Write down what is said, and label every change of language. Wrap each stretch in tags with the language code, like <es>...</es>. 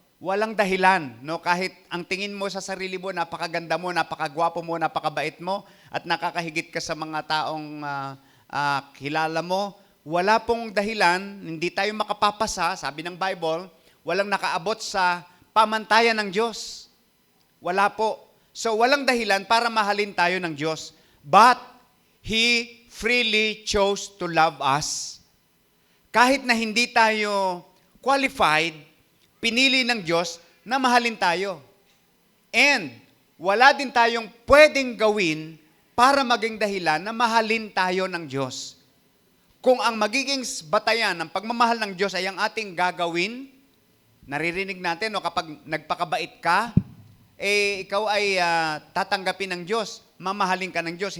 <tl>Walang dahilan. No? Kahit ang tingin mo sa sarili mo, napakaganda mo, napakagwapo mo, napakabait mo, at nakakahigit ka sa mga taong kilala mo, wala pong dahilan, hindi tayo makapapasa, sabi ng Bible, walang nakaabot sa pamantayan ng Diyos. Wala po. So, walang dahilan para mahalin tayo ng Diyos.</tl> <en>But, He freely chose to love us.</en> <tl>Kahit na hindi tayo qualified, pinili ng Diyos na mahalin tayo. And, wala din tayong pwedeng gawin para maging dahilan na mahalin tayo ng Diyos. Kung ang magiging batayan ng pagmamahal ng Diyos ay ang ating gagawin, naririnig natin, no, kapag nagpakabait ka, ikaw ay tatanggapin ng Diyos, mamahalin ka ng Diyos.</tl>